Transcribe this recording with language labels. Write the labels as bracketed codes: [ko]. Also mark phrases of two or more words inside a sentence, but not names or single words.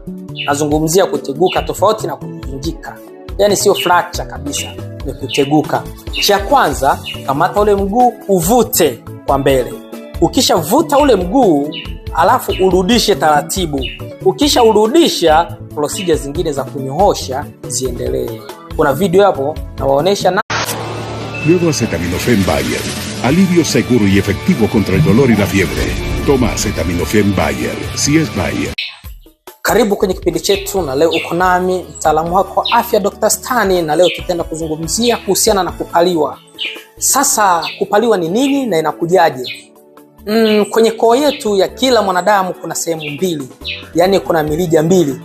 [sw] Nazungumzia kuteguka tofauti na kuvunjika. Yaani sio fracture kabisa, ni kuteguka. Cha kwanza, kamata ule mguu uvute kwa mbele. Ukishavuta ule mguu, alafu urudishe taratibu. Ukisha urudisha, procedure zingine za kunyoosha ziendelee. Kuna video hapo na waonesha na [es] Nuevo acetaminofén Bayer. Alivio seguro y efectivo contra el dolor y la fiebre. Toma acetaminofén Bayer. Si es Bayer. [sw] Karibu kwenye kipindi chetu, na leo uko nami mtaalamu wako wa afya Dr. Stani, na leo tutaenda kuzungumzia kuhusiana na kupaliwa. Sasa kupaliwa ni nini na inakujaje? Kwenye koo yetu ya kila mwanadamu kuna sehemu mbili, yani kuna mirija mbili.